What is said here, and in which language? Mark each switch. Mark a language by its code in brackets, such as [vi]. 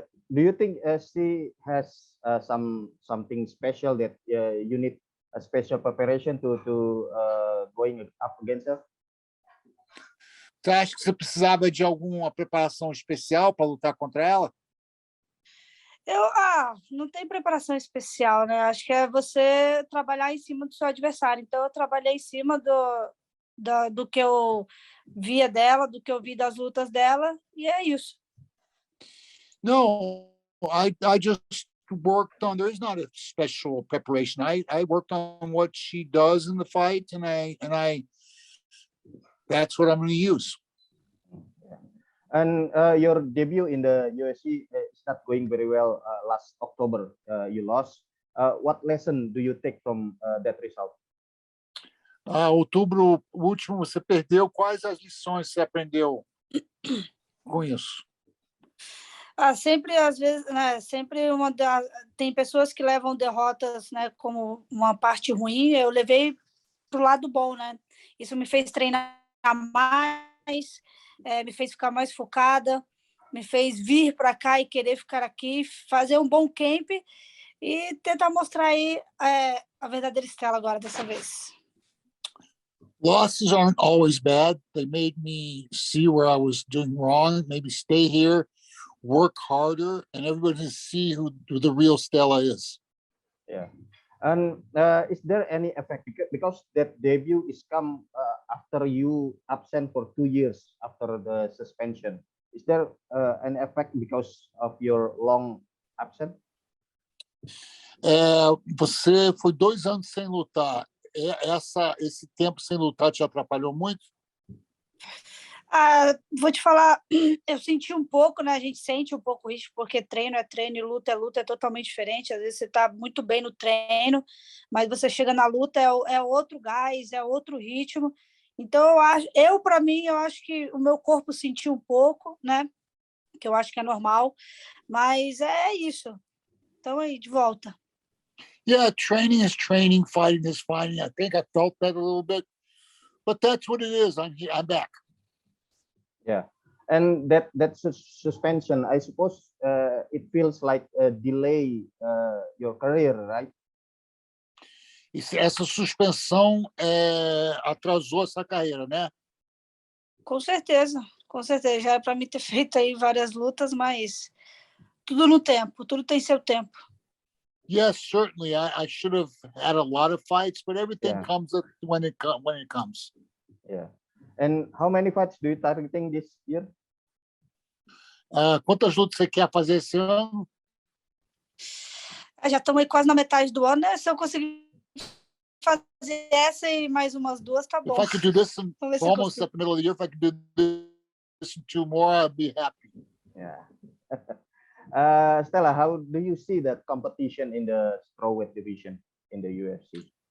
[en] Do you think she has something special that you need a special preparation to going up against her? [pt] Você acha que você precisava de alguma preparação especial para lutar contra ela? Não tem preparação especial, né? Acho que é você trabalhar em cima do seu adversário. Então, eu trabalhei em cima do que eu via dela, do que eu vi das lutas dela, e é isso. [en] No, I just worked on. There is not a special preparation. I worked on what she does in the fight, and I that's what I'm going to use. And your debut in the UFC is not going very well. Last October, you lost. What lesson do you take from that result? [pt] Outubro último você perdeu. Quais as lições você aprendeu com isso? Sempre, às vezes, né? Tem pessoas que levam derrotas, né, como uma parte ruim. Eu levei para o lado bom, né? Isso me fez treinar mais, me fez ficar mais focada, me fez vir para cá e querer ficar aqui, fazer um bom camp e tentar mostrar aí a verdadeira Estela agora, dessa vez. [en] Losses aren't always bad. They made me see where I was doing wrong, maybe stay here, work harder, and everybody can see who the real Stella is. Yeah. And is there any effect? Because that debut is come after you absent for 2 years after the suspension. Is there an effect because of your long absence? [pt] Você foi 2 anos sem lutar. Esse tempo sem lutar te atrapalhou muito? Vou te falar, eu senti um pouco, né? A gente sente um pouco isso, porque treino é treino e luta é luta, é totalmente diferente. Às vezes você está muito bem no treino, mas você chega na luta, é outro gás, é outro ritmo. Então, para mim, eu acho que o meu corpo sentiu um pouco, né? Que eu acho que é normal, mas é isso. Então, aí, de volta. [en] Yeah, training is training, fighting is fighting. I think I felt that a little bit, but that's what it is. I'm back. Yeah, and that suspension, I suppose it feels like a delay your career, right? [pt] Essa suspensão atrasou essa carreira, né? Com certeza. Já é para mim ter feito aí várias lutas, mas tudo no tempo, tudo tem seu tempo. [en] Yes, certainly. I should have had a lot of fights, but everything comes up when it comes. Yeah. And how many fights do you targeting this year? [pt] Quantas lutas você quer fazer esse ano? Já estamos aí quase na metade do ano, né? Se eu conseguir fazer essa e mais umas 2, tá bom. [en] If I could do this almost at the middle of the year, if I could do this in 2 more, I'd be happy. Yeah. Stella, how do you see that competition in the strawweight division in the UFC?